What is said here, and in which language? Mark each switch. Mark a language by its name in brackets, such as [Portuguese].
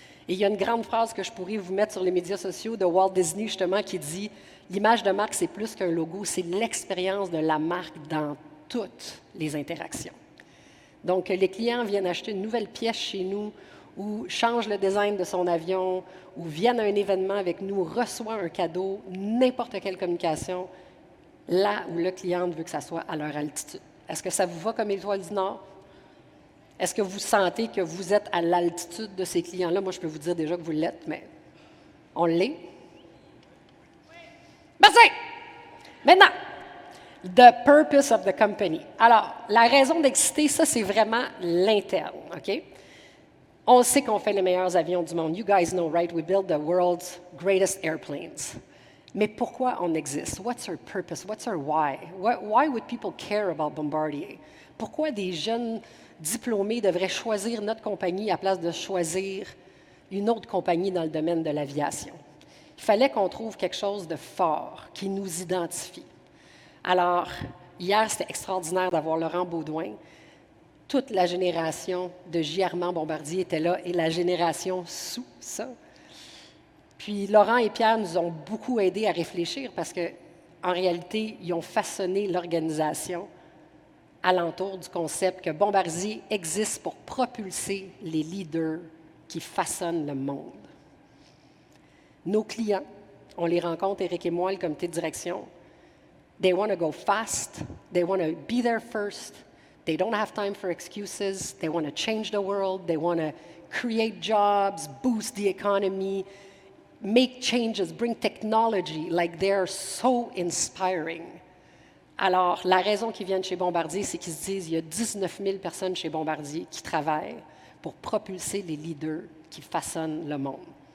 [French] Et il y a une grande phrase que je pourrais vous mettre sur les médias sociaux de Walt Disney, justement, qui dit « L'image de marque, c'est plus qu'un logo, c'est l'expérience de la marque dans toutes les interactions. » Donc, les clients viennent acheter une nouvelle pièce chez nous ou changent le design de son avion ou viennent à un événement avec nous, reçoivent un cadeau, n'importe quelle communication, là où le client veut que ça soit à leur altitude. Est-ce que ça vous va comme Étoile du Nord? Est-ce que vous sentez que vous êtes à l'altitude de ces clients-là? Moi, je peux vous dire déjà que vous l'êtes, mais on l'est. Merci! Maintenant, [English] the purpose of the company. [French] Alors, la raison d'exister, ça, c'est vraiment l'interne, OK? On sait qu'on fait les meilleurs avions du monde. [English] You guys know, right? We build the world's greatest airplanes. [French] Mais pourquoi on existe? [English] What's our purpose? What's our why? Why would people care about Bombardier? [French] Pourquoi des jeunes diplômés devraient choisir notre compagnie à place de choisir une autre compagnie dans le domaine de l'aviation? Il fallait qu'on trouve quelque chose de fort qui nous identifie. Alors, hier, c'était extraordinaire d'avoir Laurent Baudouin. Toute la génération de J. Armand Bombardier était là et la génération sous ça. Puis Laurent et Pierre nous ont beaucoup aidés à réfléchir parce qu'en réalité, ils ont façonné l'organisation alentour du concept que Bombardier existe pour propulser les leaders qui façonnent le monde. Nos clients, on les rencontre, Éric et moi, le comité de direction. [English] They want to go fast. They want to be there first. They don't have time for excuses. They want to change the world. They want to create jobs, boost the economy, make changes, bring technology, like they're so inspiring. [French] Alors, la raison qu'ils viennent chez Bombardier, c'est qu'ils se disent qu'il y a 19 000 personnes chez Bombardier qui travaillent pour propulser les leaders qui façonnent le monde.